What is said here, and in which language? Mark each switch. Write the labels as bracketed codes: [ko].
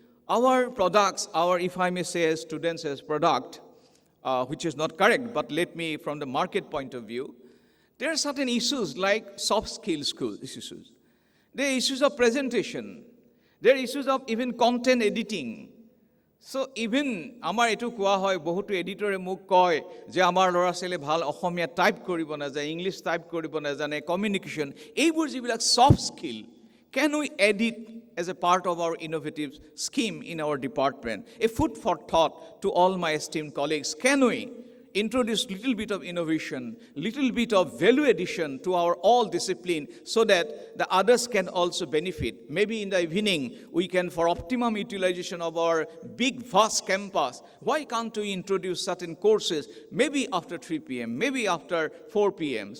[en] Our products, if I may say as students as product, which is not correct, but let me from the market point of view, there are certain issues like soft skills issues. There are issues of presentation. There are issues of even content editing. So even [as] আমাৰ এটো কোৱা হয় বহুতো এডিটৰে মোক কয় যে আমাৰ ল'ৰা ছোৱালীয়ে ভাল অসমীয়া টাইপ কৰিব নাজানে ইংলিছ টাইপ কৰিব নাজানে কমিউনিকেশ্যন এইবোৰ যিবিলাক soft skill [en] can we add it as a part of our innovative scheme in our department? A food for thought to all my esteemed colleagues. Can we introduce little bit of innovation, little bit of value addition to our all discipline so that the others can also benefit? Maybe in the evening, we can, for optimum utilization of our big, vast campus, why can't we introduce certain courses, maybe after 3 p.m., maybe after 4 p.m.?